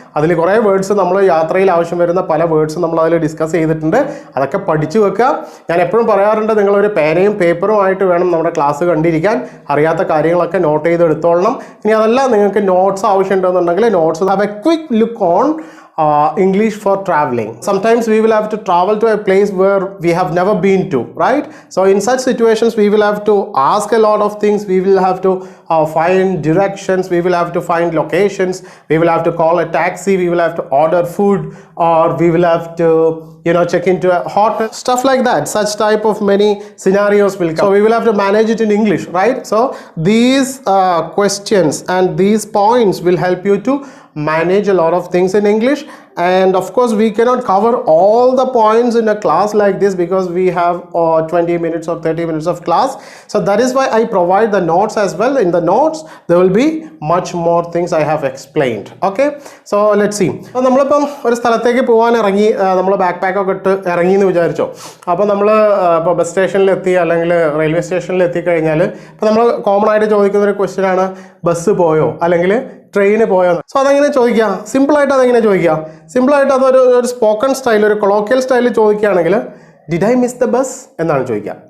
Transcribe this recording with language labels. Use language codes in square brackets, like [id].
[ml] അതിൽ കുറേ വേർഡ്സ് നമ്മൾ യാത്രയിൽ ആവശ്യം വരുന്ന പല വേർഡ്സ് നമ്മൾ അതിൽ ഡിസ്കസ് ചെയ്തിട്ടുണ്ട്. അതൊക്കെ പഠിച്ചു വെക്കുക. ഞാൻ എപ്പോഴും പറയാറുണ്ട്, നിങ്ങളൊരു പേനയും പേപ്പറും ആയിട്ട് വേണം നമ്മുടെ ക്ലാസ് കണ്ടിരിക്കാൻ. അറിയാത്ത കാര്യങ്ങളൊക്കെ നോട്ട് ചെയ്ത് എടുത്തോളണം. ഇനി അതല്ല നിങ്ങൾക്ക് notes ആവശ്യമുണ്ടെന്നുണ്ടെങ്കിൽ [en] Notes have a quick look on English for traveling. Sometimes we will have to travel to a place where we have never been to, right? So in such situations we will have to ask a lot of things. We will have to find directions, we will have to find locations, we will have to call a taxi, we will have to order food, or we will have to check into a hotel, stuff like that. Such type of many scenarios will come. So we will have to manage it in English, right? So these questions and these points will help you to manage a lot of things in English. And of course we cannot cover all the points in a class like this because we have 20 minutes or 30 minutes of class. So that is why I provide the notes as well. In the notes there will be much more things I have explained. Okay, so let's see. [ml] അപ്പോൾ നമ്മളിപ്പം ഒരു സ്ഥലത്തേക്ക് പോകാൻ ഇറങ്ങി, നമ്മൾ back പാക്കൊക്കെ ഇട്ട് ഇറങ്ങി എന്ന് വിചാരിച്ചോ. അപ്പോൾ നമ്മൾ ഇപ്പോൾ ബസ് സ്റ്റേഷനിലെത്തി അല്ലെങ്കിൽ റെയിൽവേ സ്റ്റേഷനിൽ എത്തിക്കഴിഞ്ഞാൽ ഇപ്പോൾ നമ്മൾ കോമൺ ആയിട്ട് ചോദിക്കുന്ന ഒരു ക്വസ്റ്റ്യൻ ആണ്, ബസ് പോയോ അല്ലെങ്കിൽ ട്രെയിന് പോയോ. സോ അതെങ്ങനെ ചോദിക്കുക? സിമ്പിളായിട്ട് അതെങ്ങനെ ചോദിക്കുക? സിമ്പിളായിട്ട് അതൊരു സ്പോക്കൺ സ്റ്റൈൽ, ഒരു കൊളോക്കിയൽ സ്റ്റൈലിൽ ചോദിക്കുകയാണെങ്കിൽ [en] did I miss the bus [ml] എന്നാണ് ചോദിക്കുക.